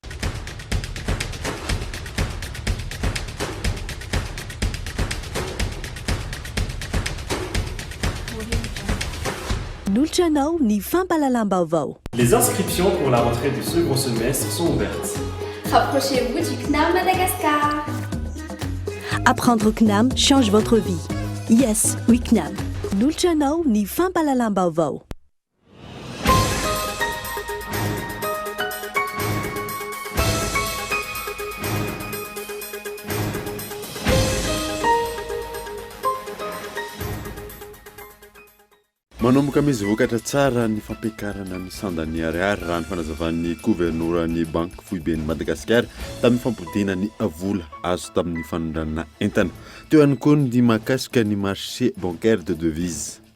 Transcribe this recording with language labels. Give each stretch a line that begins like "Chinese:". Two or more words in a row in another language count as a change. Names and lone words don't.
French: Nulchanao ni Fampalalambaovao. Les inscriptions pour la rentrée du second semestre sont ouvertes. Rapprochez-vous du CNAM Madagascar. Apprendre au CNAM change votre vie. Yes, oui CNAM. Nulchanao ni Fampalalambaovao.
Malagasy: manomboka misy vokatra tsara ny fampiakarana ny sandany ariary raha ny fanazavan'ny gouvernoran'ny banque foiben'ny Madagasikara tamin'ny fampodina ny vola azo tamin'ny fanondranana entana teo ihany koa ny mahakasika ny
French: marché bancaire de devise.